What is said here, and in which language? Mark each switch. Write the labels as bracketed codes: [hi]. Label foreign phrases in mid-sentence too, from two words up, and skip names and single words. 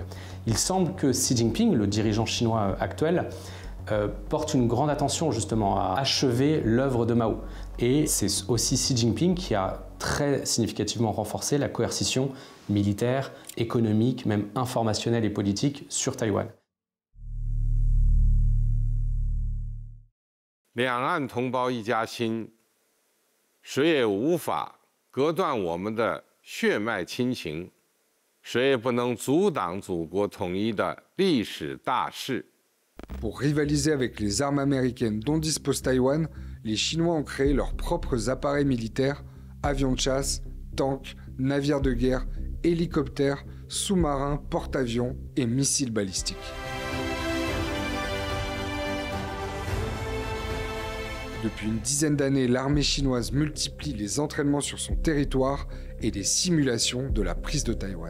[fr] Il semble que Xi Jinping, le dirigeant chinois actuel, porte une grande attention justement à achever l'œuvre de Mao. Et c'est aussi Xi Jinping qui a très significativement renforcé la coercition militaire, économique, même informationnelle et politique sur Taïwan. [zh] 两岸同胞一家亲，谁也无法隔断我们的血脉亲情，谁也不能阻挡祖国统一的历史大势。 [fr] Pour rivaliser avec les armes américaines dont dispose Taïwan, les Chinois ont créé leurs propres appareils militaires, avions de chasse, tanks, navires de guerre, hélicoptères, sous-marins, porte-avions et missiles balistiques. Depuis une dizaine d'années, l'armée chinoise multiplie les entraînements sur son territoire et les simulations de la prise de Taïwan.